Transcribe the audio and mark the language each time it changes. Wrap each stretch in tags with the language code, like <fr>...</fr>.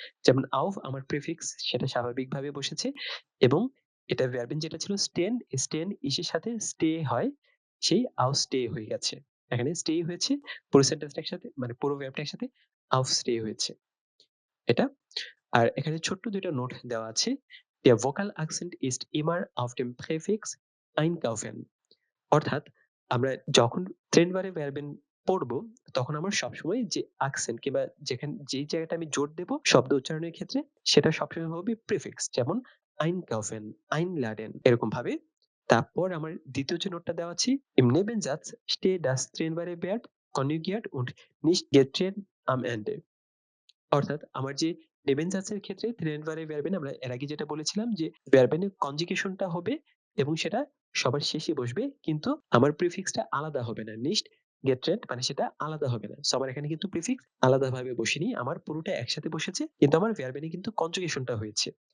<bn>যেমন auf আমার prefix সেটা স্বাভাবিকভাবে বসেছে এবং এটা ভার্বেন যেটা ছিল স্টেন, স্টেন ইসের সাথে স্টে হয়, সেই ausstay হয়ে গেছে। এখানে স্টে হয়েছে পুরো সেন্টেন্সটার সাথে মানে পুরো ভার্বটার সাথে ausstay হয়েছে। এটা আর এখানে ছোট্ট ২ টা নোট দেওয়া আছে।</bn> <de>Der Vocal Accent ist immer auf dem Präfix einkaufen.</de> <bn>অর্থাৎ আমরা যখন ট্রেনবারে ভার্বেন পড়বো, তখন আমার সবসময় যে accent কিংবা যেই জায়গাটা আমি জোর দেব শব্দ উচ্চারণের ক্ষেত্রে, সেটা সবসময় হবে প্রিফিক্স। যেমন einkaufen, einladen এরকম ভাবে। তারপর আমার ২য় যে নোটটা দেওয়া আছে,</bn> <de>im Nebensatz steht das trennbare Verb konjugiert und nicht getrennt am Ende.</de> <bn>অর্থাৎ আমার যে নেবেনজাসের ক্ষেত্রে থ্রেনভারে ভার্বেন আমরা এর আগে যেটা বলেছিলাম যে ভার্বেনের কনজুগেশনটা হবে এবং সেটা সবার শেষে বসবে, কিন্তু আমার প্রিফিক্সটা আলাদা হবে না। নিস্ট গেট্রেন্ট মানে সেটা আলাদা হবে না। সো আমার এখানে কিন্তু প্রিফিক্স আলাদাভাবে বসেনি, আমার পুরোটা একসাথে বসেছে, কিন্তু আমার ভার্বেনে কিন্তু কনজুগেশনটা হয়েছে।</bn>